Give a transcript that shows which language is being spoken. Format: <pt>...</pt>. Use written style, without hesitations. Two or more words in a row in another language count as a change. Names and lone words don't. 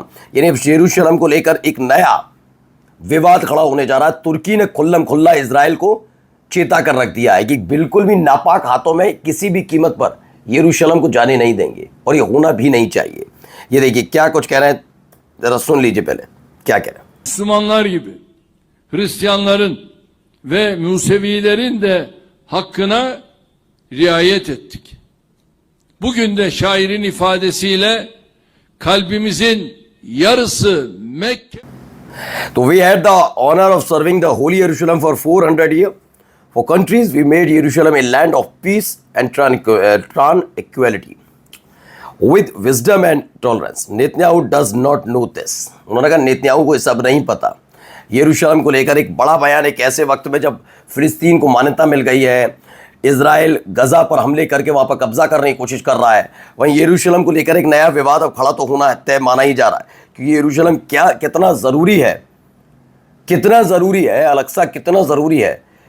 <hi>यानी यरूशलेम को लेकर एक नया विवाद खड़ा होने जा रहा है। तुर्की ने खुल्लम खुल्ला इजराइल को चेता कर रख दिया है कि बिल्कुल भी नापाक हाथों में किसी भी कीमत पर यरूशलेम को जाने नहीं देंगे और ये होना भी नहीं चाहिए। ये देखिए क्या कुछ कह रहे हैं, जरा सुन लीजिए पहले क्या कह रहे हैं।</hi> <tr>Müslümanlar gibi Hristiyanların ve Musevilerin de hakkına riayet ettik. Bugün de şairin ifadesiyle kalbimizin yarısı Mekke.</tr> <en>So we had the honor of serving the Holy Jerusalem for 400 years. For countries, we made Jerusalem a land of peace and tranquility, with wisdom and tolerance. Netanyahu does not know this.</en> <hi>उन्होंने कहा नेतन्याहू को ये सब नहीं पता। यरूशलेम को लेकर एक बड़ा बयान एक ऐसे वक्त में जब फिलिस्तीन को मान्यता मिल गई है, इजराइल गजा पर हमले करके वहाँ पर कब्जा करने की कोशिश कर रहा है, वहीं यरूशलेम को लेकर एक नया विवाद अब खड़ा तो होना तय माना ही जा रहा है, क्योंकि यरूशलेम कितना ज़रूरी है, अलक्सा कितना ज़रूरी है।</hi>